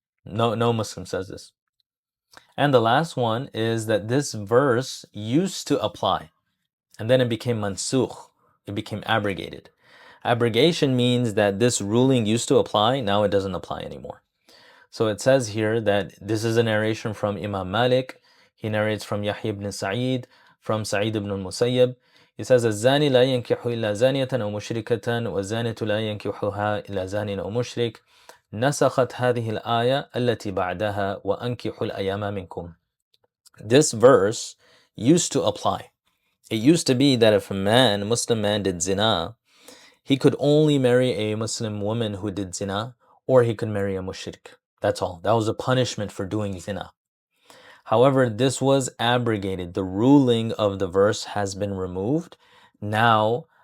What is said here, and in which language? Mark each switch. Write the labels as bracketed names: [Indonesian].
[English] No Muslim says this. And the last one is that this verse used to apply, and then it became mansukh. It became abrogated. Abrogation means that this ruling used to apply, now it doesn't apply anymore. So it says here that this is a narration from Imam Malik. He narrates from Yahya ibn Sa'id, from Sa'id ibn al-Musayyab. He says, [Arabic] الزاني لا ينكح إلا زانية أو مشركة والزانية لا ينكحها إلا زان أو مشرك نسخت هذه الآية التي بعدها وأنكحوا الأيام منكم. [English] This verse used to apply. It used to be that if a Muslim man did zina, he could only marry a Muslim woman who did zina, or he could marry a mushrik. That's all. That was a punishment for doing zina. However, this was abrogated. The ruling of the verse has been removed. Now,